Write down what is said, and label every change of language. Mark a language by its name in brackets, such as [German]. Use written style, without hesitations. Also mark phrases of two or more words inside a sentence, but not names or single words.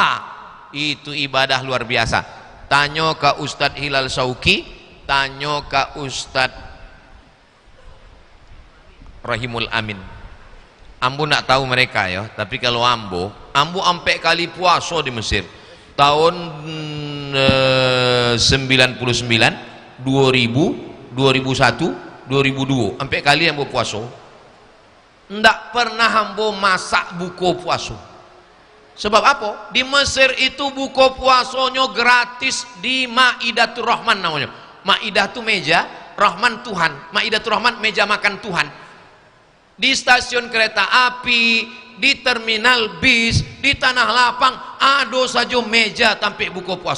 [Indonesian] Itu ibadah luar biasa. Tanya ke Ustadz Hilal Sauki, tanya ke Ustadz Rahimul Amin. Ambo nak tahu mereka ya, tapi kalau Ambo sampai kali puasa di Mesir tahun 99, 2000, 2001, 2002, sampai kali Ambo puasa. [Minangkabau] Ndak pernah Ambo masak buko puasa. [Indonesian] Sebab apa? Di Mesir itu buko puasanya gratis di Maidatul Rahman namanya. Maidah itu meja, Rahman Tuhan. Maidatul Rahman meja makan Tuhan. Di stasiun kereta api, di terminal bis, di tanah lapang, ada saja meja tampil buka puasa.